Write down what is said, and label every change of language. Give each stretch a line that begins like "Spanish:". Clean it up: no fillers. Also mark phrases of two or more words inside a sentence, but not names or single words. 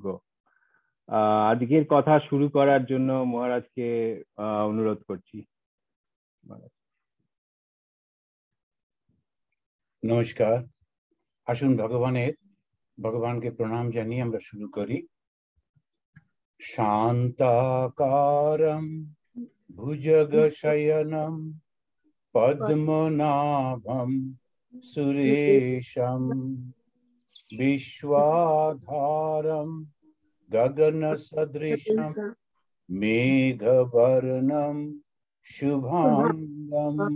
Bangla: আজকের কথা শুরু করার জন্য মহারাজকে অনুরোধ করছি। নমস্কার। আসুন ভগবানকে প্রণাম জানিয়ে আমরা শুরু করি।
Sanskrit: শান্তাকারম ভুজগশয়নম পদ্মনাভম সুরেশম বিশ্বধারম গগন সদৃশম মেঘবর্ণম শুভাঙ্গম